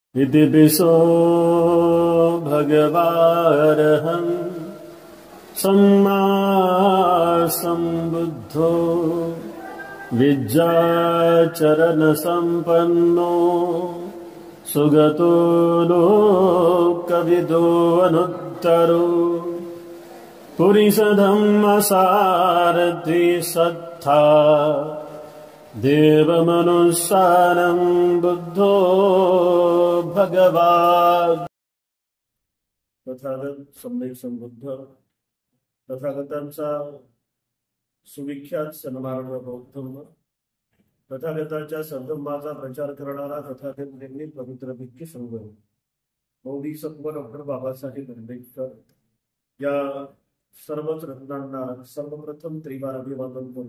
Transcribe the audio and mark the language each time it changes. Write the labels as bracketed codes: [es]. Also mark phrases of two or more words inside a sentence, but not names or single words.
[pi] इति पिशो भगवारहं सम्मा सम्बुद्धो विद्याचरणसम्पन्नो सुगतो लोकविदो अनुत्तरो पुरुषधम्मसारथि सत्था देवमनुसारं बुद्धो भगवान्। [mr] तथागत सम्यक संबुद्ध तथागतांचा सुविख्यात सन्मार्ग बौद्धधर्म, तथागताच्या सद्धम्माचा प्रचार करणारा तथागत निर्मित पवित्र भिक्खू संघ मौली सत्व डॉक्टर बाबासाहेब आंबेडकर या सर्वच रत्नांना सर्वप्रथम त्रिवार अभिवादन करतो।